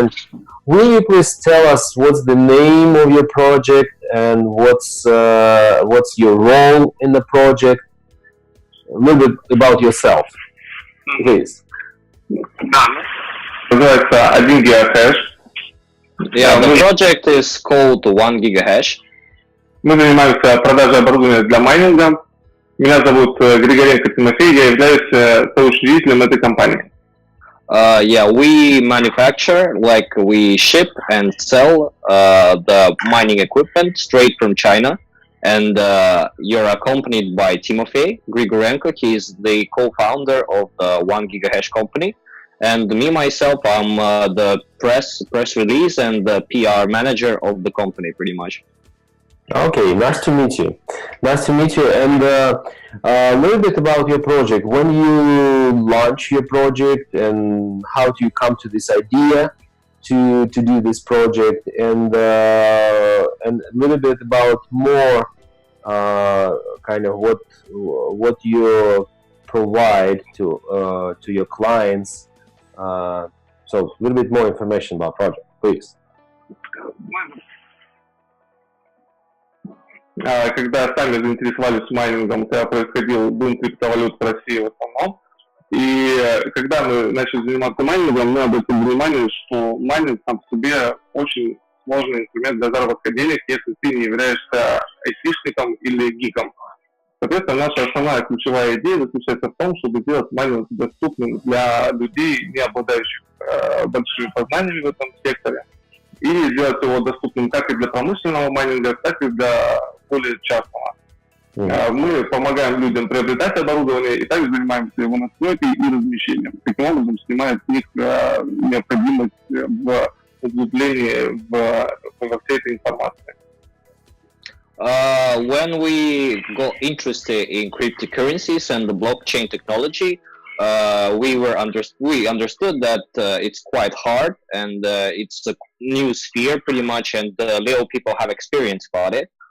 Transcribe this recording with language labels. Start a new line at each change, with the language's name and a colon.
English: And will you please tell us what's the name of your project and what's your role in the project? A little bit about yourself, please.
Russian: Называется 1 гигахэш.
English: Yeah, the project is called 1 gigahash.
Russian: Мы занимаемся продажей оборудования для майнинга. Меня зовут Григоренко Тимофей, я являюсь соучредителем этой компании.
English: Yeah, we manufacture, like we ship and sell the mining equipment straight from China. And you're accompanied by Timoфей Григоренко. He is the co-founder of the 1 gigahash company. And me, myself, I'm the press release and the PR manager of the company, pretty much. Okay, nice to meet you. Nice to meet you. And a little bit about your project. When you launch your project, and how do you come to this idea to do this project, and a little bit about more kind of what you provide to your clients. So a little bit more information about project, please.
Russian: Когда сами заинтересовались майнингом, когда происходил бум криптовалют в России в основном, и когда мы начали заниматься майнингом, мы обратили внимание, что майнинг сам по себе очень сложный инструмент для заработка денег, если ты не являешься айтишником или гиком. Соответственно, наша основная ключевая идея заключается в том, чтобы сделать майнинг доступным для людей, не обладающих большими познаниями в этом секторе, и сделать его доступным как и для промышленного майнинга, так и для более частного. Мы помогаем людям приобретать оборудование и также занимаемся его настройкой и размещением. Таким образом, снимаем с них необходимость в углублении во всей этой информации.
English: When we got interested in cryptocurrencies and the blockchain technology, we understood that it's quite hard and it's a new sphere pretty much, and little people have experience about it.